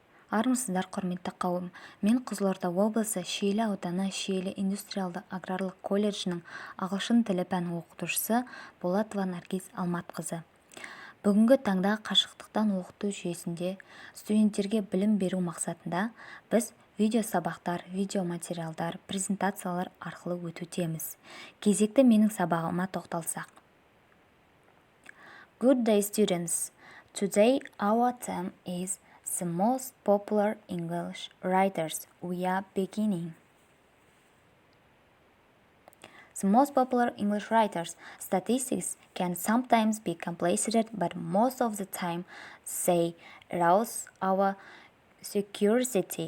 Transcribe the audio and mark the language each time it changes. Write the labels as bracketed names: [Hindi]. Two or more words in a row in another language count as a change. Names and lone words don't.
[Kazakh] Армысыздар, құрметті қауым. Мен Қызылорда облысы Шиелі ауданы Шиелі индустриалды-аграрлық колледжінің ағылшын тілі пәні оқытушысы Болатова Наргиз Алматқызы. Бүгінгі таңда қашықтықтан оқыту жүйесінде студенттерге білім беру мақсатында біз видеосабақтар, видеоматериалдар, презентациялар арқылы өтудеміз. Кезекті менің сабағыма тоқталсақ. [English] Good day, students. Today our theme is the most popular English writers. We are beginning. The most popular English writers. Statistics can sometimes be complicated, but most of the time they arouse our curiosity.